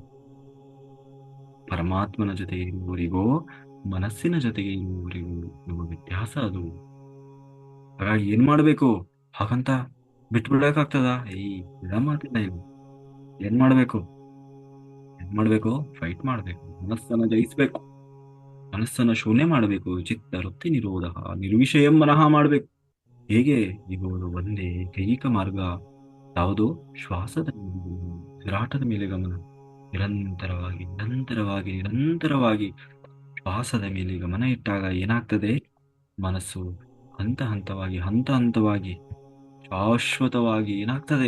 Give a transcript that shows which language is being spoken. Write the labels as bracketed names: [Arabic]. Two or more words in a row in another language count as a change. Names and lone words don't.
[Kannada] ಪರಮಾತ್ಮನ ಜೊತೆಗೆ ಇರುವವರಿಗೋ ಮನಸ್ಸಿನ ಜೊತೆಗೆ ಇರುವವರಿಗೂ ಇರುವ ವ್ಯತ್ಯಾಸ ಅದು. ಹಾಗಾಗಿ ಏನ್ ಮಾಡ್ಬೇಕು? ಹಾಗಂತ ಬಿಟ್ಬಿಡಕ್ಕಾಗ್ತದ? ಇದ ಮಾತಿಲ್ಲ ಇವು. ಏನ್ ಮಾಡ್ಬೇಕು? ಫೈಟ್ ಮಾಡ್ಬೇಕು, ಮನಸ್ಸನ್ನ ಜಯಿಸ್ಬೇಕು, ಮನಸ್ಸನ್ನ ಶೂನ್ಯ ಮಾಡಬೇಕು. [Sanskrit] ಚಿತ್ತ ವೃತ್ತಿ ನಿರೋಧ ನಿರ್ವಿಷಯಂ ಮನಃ [Kannada] ಮಾಡ್ಬೇಕು. ಹೇಗೆ? ಇವುಗಳು ಒಂದೇ ಕೈಕ ಮಾರ್ಗ. ಯಾವುದು? ಶ್ವಾಸದ ಉಸಿರಾಟದ ಮೇಲೆ ಗಮನ, ನಿರಂತರವಾಗಿ ನಿರಂತರವಾಗಿ ನಿರಂತರವಾಗಿ ಶ್ವಾಸದ ಮೇಲೆ ಗಮನ ಇಟ್ಟಾಗ ಏನಾಗ್ತದೆ? ಮನಸ್ಸು ಹಂತ ಹಂತವಾಗಿ ಹಂತ ಹಂತವಾಗಿ ಶಾಶ್ವತವಾಗಿ ಏನಾಗ್ತದೆ?